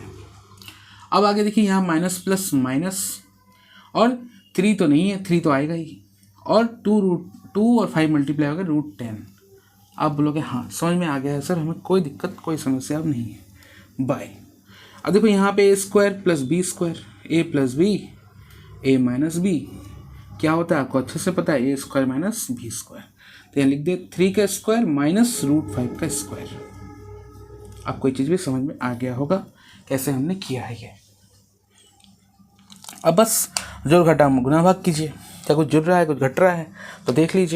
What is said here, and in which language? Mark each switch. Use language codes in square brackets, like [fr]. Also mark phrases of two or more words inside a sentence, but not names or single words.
[hi] अब आगे देखिए, यहाँ माइनस प्लस माइनस, और 3 तो नहीं है, 3 तो आएगा ही, और 2 और 5 मल्टीप्लाई होगा √10। आप बोलोगे हाँ समझ में आ गया है सर, हमें कोई दिक्कत कोई समस्या अब नहीं है। बाय। अब देखो यहाँ पे a² + b², a + b a - b क्या होता है आपको अच्छे से पता है, a² - b²। तो यहाँ लिख दे 3 का स्क्वायर माइनस √5 का स्क्वायर। आपको ये चीज़ भी समझ में आ गया होगा कैसे हमने किया है ये। अब बस जोड़ घटा गुना भाग कीजिए, क्या कुछ जुड़ रहा है कुछ घट रहा है तो देख लीजिए।